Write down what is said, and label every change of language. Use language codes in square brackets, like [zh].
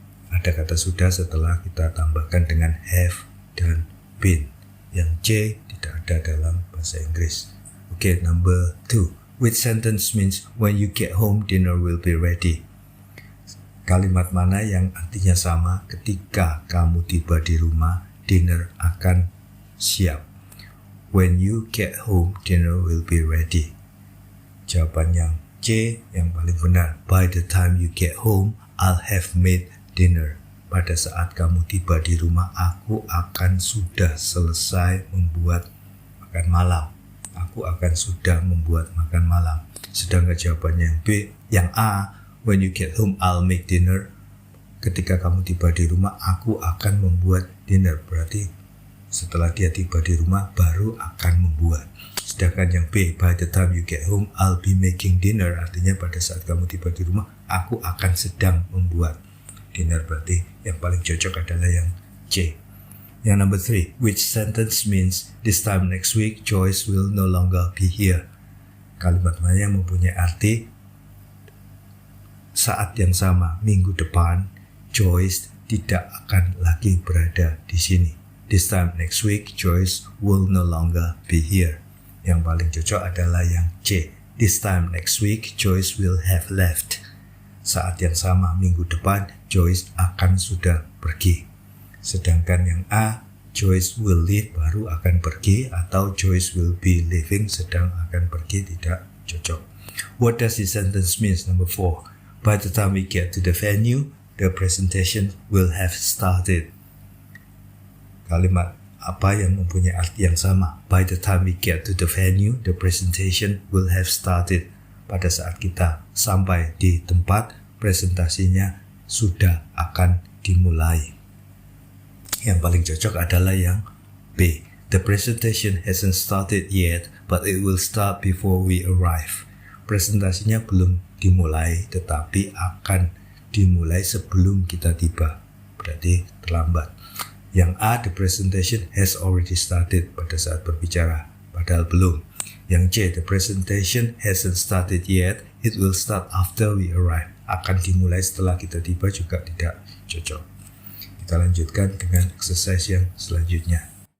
[id] Ada kata sudah setelah kita tambahkan dengan have dan been. Yang C tidak ada dalam bahasa Inggris. Oke, number 2. [en] Which sentence means when you get home dinner will be ready? [id] Kalimat mana yang artinya sama ketika kamu tiba di rumah dinner akan siap? [en] When you get home dinner will be ready. [id] Jawaban yang C yang paling benar. [en] By the time you get home I'll have made dinner. [id] Pada saat kamu tiba di rumah, aku akan sudah selesai membuat makan malam. Aku akan sudah membuat makan malam. Sedangkan jawabannya yang B, yang A, [en] when you get home, I'll make dinner. [id] Ketika kamu tiba di rumah, aku akan membuat dinner. Berarti setelah dia tiba di rumah, baru akan membuat. Sedangkan yang B, [en] by the time you get home, I'll be making dinner. [id] Artinya pada saat kamu tiba di rumah, aku akan sedang membuat dinner. Berarti yang paling cocok adalah yang C. Yang number 3, [en] which sentence means this time next week Joyce will no longer be here? [id] Kalimat mana yang mempunyai arti saat yang sama minggu depan, Joyce tidak akan lagi berada di sini. [en] This time next week, Joyce will no longer be here. [id] Yang paling cocok adalah yang C. [en] This time next week, Joyce will have left. [id] Saat yang sama minggu depan, Joyce akan sudah pergi. Sedangkan yang A, [en] Joyce will leave [id] baru akan pergi, atau [en] Joyce will be leaving [id] sedang akan pergi, tidak cocok. [en] What does this sentence mean? Number 4. By the time we get to the venue, the presentation will have started. [id] Kalimat apa yang mempunyai arti yang sama? [en] By the time we get to the venue, the presentation will have started. [id] Pada saat kita sampai di tempat, presentasinya sudah akan dimulai. Yang paling cocok adalah yang B. [en] The presentation hasn't started yet, but it will start before we arrive. [id] Presentasinya belum dimulai, tetapi akan dimulai sebelum kita tiba. Berarti terlambat. Yang A, [en] the presentation has already started [id] pada saat berbicara, padahal belum. [en] Yang C, the presentation hasn't started yet, it will start after we arrive. [id] Akan dimulai setelah kita tiba juga tidak cocok. Kita lanjutkan dengan exercise yang selanjutnya.